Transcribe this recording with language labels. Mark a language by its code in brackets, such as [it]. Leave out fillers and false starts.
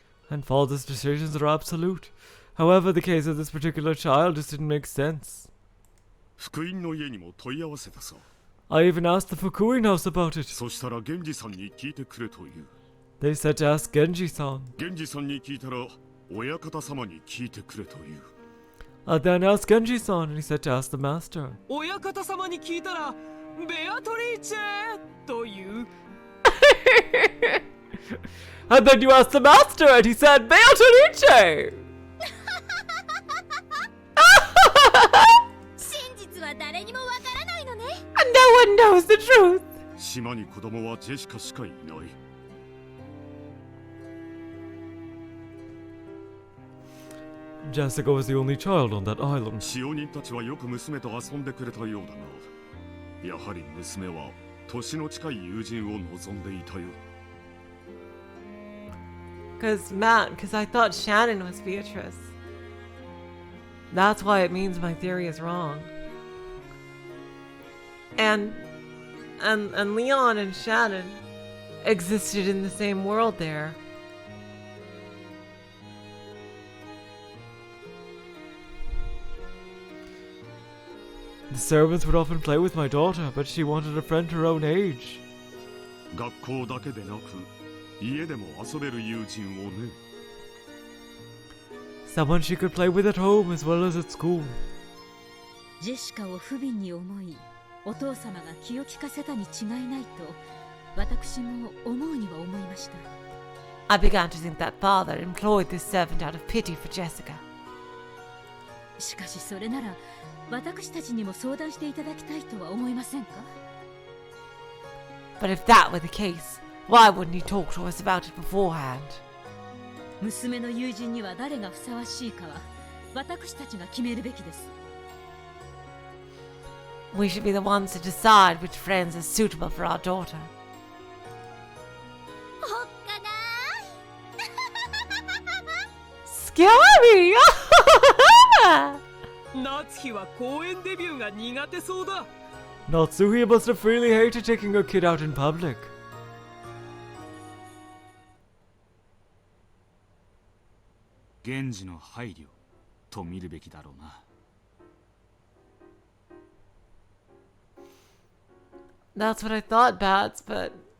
[en] And father's decisions are absolute. However, the case of this particular child just didn't make sense. [ja] 福音の家にも問い合わせたさ。 [en] I even asked the Fukuin house about it. [ja] そしたら源氏さんに聞いてくれという。 [en] They said to ask Genji-san. [ja] 源氏さんに聞いたら親方様に聞いてくれという。 [en] I then asked Genji-san and he said to ask the master. [ja] 親方様に聞いたらベアトリーチェという。 [en] And then you asked the master and he said, Beatrice! [ja] 真実は誰にもわからないのね。 [en] And no one knows the truth. [ja] 島に子供はジェシカしかいない。 [en] Jessica was the only child on that island. [ja] 使用人たちはよく娘と遊んでくれたようだが、やはり娘は年の近い友人を望んでいたよ。 [en] Because I thought Shannon was Beatrice. That's why it means my theory is wrong. And Leon and Shannon existed in the same world there. The servants would often play with my daughter, but she wanted a friend her own age. [ja] 学校だけでなく、家でも遊べる友人をね。 [en] Someone she could play with at home as well as at school. [ja] ジェシカを不憫に思い、お父様が気を利かせたに違いないと、私も思うには思いました。 [en] I began to think that father employed this servant out of pity for Jessica. [ja] しかしそれなら、私たちにも相談していただきたいとは思いませんか？ [en] But if that were the case, why wouldn't he talk to us about it beforehand? [ja] 娘の友人には誰がふさわしいかは、私たちが決めるべきです。 [en] We should be the ones to decide which friends are suitable for our daughter. [ja] おっか [en] Scary! [ja] 夏日は公園デビューが苦手そうだ。 [en] Natsuhi must have really hated taking her kid out in public. [ja] 源氏の配慮と見るべきだろうな。 [en] That's what I thought, Bats, but...